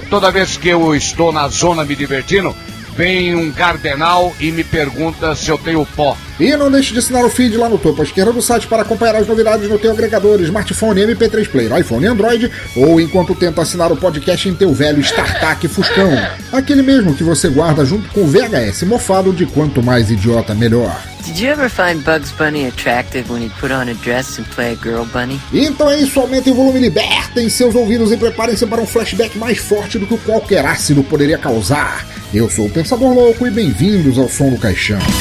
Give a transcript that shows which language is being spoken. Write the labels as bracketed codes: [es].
[pt] Toda vez que eu estou na zona me divertindo, vem um cardenal e me pergunta se eu tenho pó. E não deixe de assinar o feed lá no topo à esquerda do site para acompanhar as novidades no teu agregador, smartphone, MP3 player, iPhone e Android, ou enquanto tenta assinar o podcast em teu velho StarTAC Fuscão, aquele mesmo que você guarda junto com o VHS mofado de quanto mais idiota melhor. [en] Did you ever find Bugs Bunny attractive when he put on a dress and play a girl bunny? [pt] Então é isso, aumentem o volume, libertem seus ouvidos e preparem-se para um flashback mais forte do que qualquer ácido poderia causar. Eu sou o Pensador Louco e bem-vindos ao Som do Caixão.